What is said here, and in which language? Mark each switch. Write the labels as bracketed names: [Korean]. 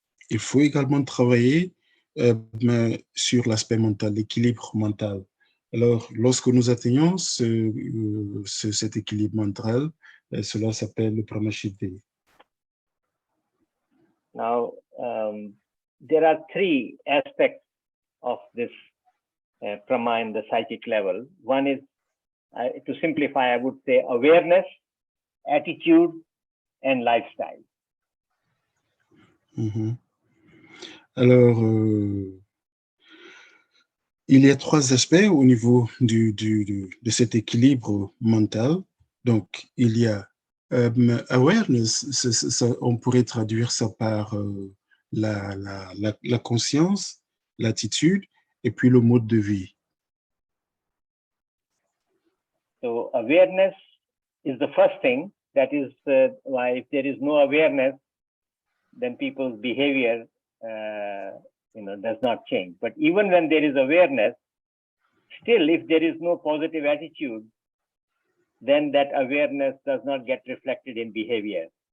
[French] Il faut également travailler sur l'aspect mental, l'équilibre mental. Alors, lorsque nous atteignons cet équilibre mental, cela s'appelle le Pramashidhi. [English] Now, there are three aspects of this Prama in the psychic level. One is, to simplify, I would say awareness, attitude, and lifestyle. Mm-hmm. [French] Alors, il y a trois aspects au niveau de cet équilibre mental. Donc, il y a awareness, on pourrait traduire ça par la conscience, l'attitude et puis le mode de vie. [English] So awareness is the first thing. That is why if there is no awareness, then people's behavior does not change. But even when there is awareness, still if there is no positive attitude, then that awareness does not get reflected in behavior.